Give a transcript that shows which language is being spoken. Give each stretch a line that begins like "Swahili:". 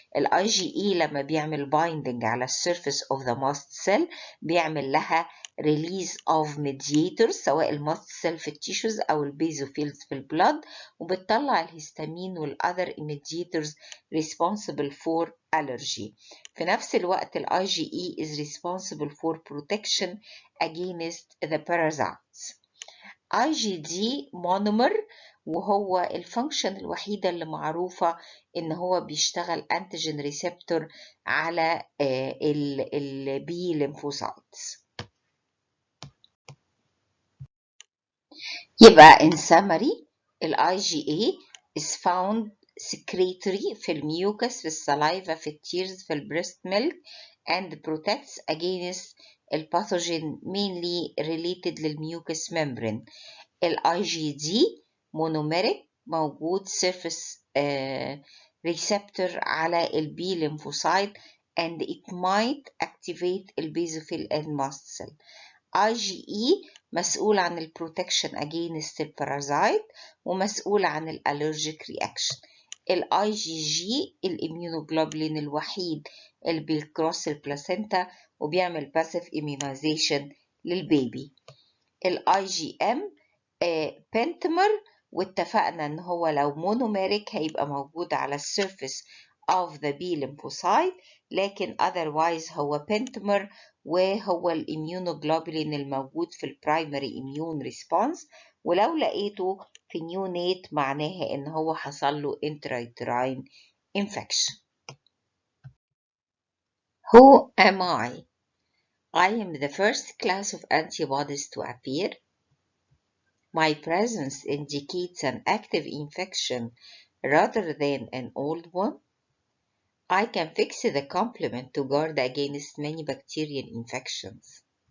Arabic: ال IgE لما بيعمل binding على surface of the mast cell بيعمل لها release of mediators سواء الماست سيل في التيشوز أو البيزوفيلز في البلد، وبتطلع الهستامين وال
English: other mediators responsible for allergy.
Arabic: في نفس الوقت
English: ال IgE is responsible for protection against the parasites. IgD monomer
Arabic: وهو الفانكشن الوحيدة اللي معروفة إن هو بيشتغل أنتيجين ريسبتور على البي lymphocytes. يبقى in summary ال IgA is found secretory في الميوكس، في السلايفا، في التيرز، في البريست ميلك
English: and protects against
Arabic: الباثوجين mainly related للميوكس membrane. ال IgD monomeric موجود surface receptor على ال B lymphocyte and it might activate ال basophil and mast cell. IgE مسؤول عن ال protection against البارازايت ومسؤول عن ال allergic reaction. ال IgG الاميونوجلوبولين الوحيد اللي بيكروس البلاسينتا وبيعمل passive immunization للبيبي. ال IgM بنتمر، واتفقنا ان هو لو مونوميريك هيبقى موجود على السيرفيس of the B lymphocyte، لكن otherwise هو بنتمر وهو الاميونوجلوبولين الموجود في البرايمري immune response، ولو لقيته في نيونيت معناها ان هو حصل له intrauterine infection.
English: Who am I? I am the first class of antibodies to appear. My presence indicates an active infection rather than an old one. I can fix the complement to guard against many bacterial infections.